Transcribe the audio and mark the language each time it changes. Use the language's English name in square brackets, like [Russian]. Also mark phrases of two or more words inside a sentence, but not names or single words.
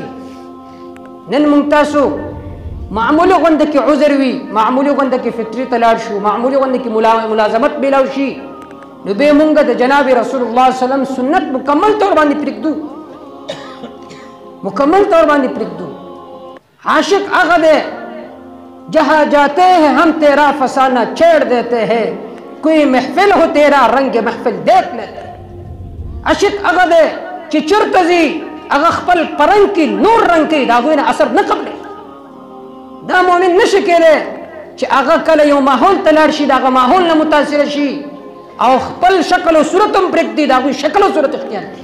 [Pashto] نن موږ تاسو معمولي غونډه کې عذر وي، معمولي غونډه کې فکري ته لاړ شو، معمولي غونډه کې ملازمت میلاو شي نو بیا موږ د جناب رسول الله صلی الله علیه وسلم سنت مکمل طور باندې پرېږدو، مکمل طور باندې پرېږدو. عاشق هغه دی [Urdu] جہاں جاتے ہیں ہم تیرا فسانہ چھیڑ دیتے ہیں، کوئی محفل ہو تیرا رنگ محفل دیکھ لیتے ہیں. [Pashto] عاشق هغه دی چې چېرته ځي هغه خپل پرنګ کې نور رنګ کوي، د هغوی نه اثر نه قبلوي. دا مؤمن نشي کېدی چې هغه کله یو ماحول ته لاړ شي د هغه ماحول نه متاثره شي او خپل شکل او صورت هم پرېږدي، د هغوی شکل او صورت اختیار کړي.